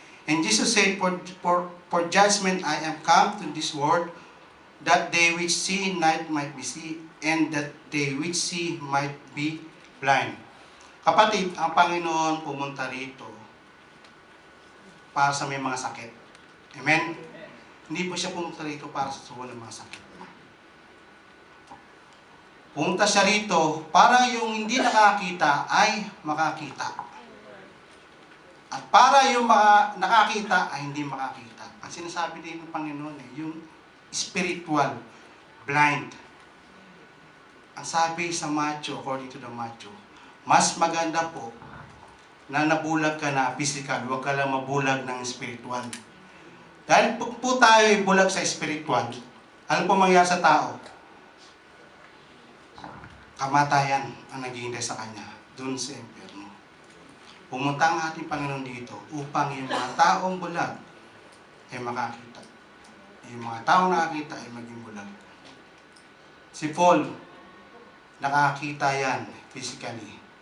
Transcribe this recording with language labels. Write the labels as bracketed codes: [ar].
[en] And Jesus said, for judgment I am come to this world, that they which see not might be see, and that they which see might be blind. [tl] Kapatid, ang Panginoon pumunta rito para sa may mga sakit. Amen? Hindi po siya pumunta rito para sa walang mga sakit. Pumunta siya rito para yung hindi nakakita ay makakita. At para yung nakakita ay hindi makakita. Ang sinasabi din ng Panginoon yung spiritual, blind. Ang sabi sa Matthew, [en] according to the Matthew, [tl] mas maganda po na nabulag ka na physical, huwag ka lang mabulag ng spiritual. Dahil po tayo bulag sa spiritual, ano po mangyayari sa tao? Kamatayan ang naghihintay sa kanya, dun sa impyerno. Pumunta ang ating Panginoon dito upang yung mga taong bulag ay makakita. Yung mga taong nakakita ay maging bulag. Si Paul, nakakita yan physically.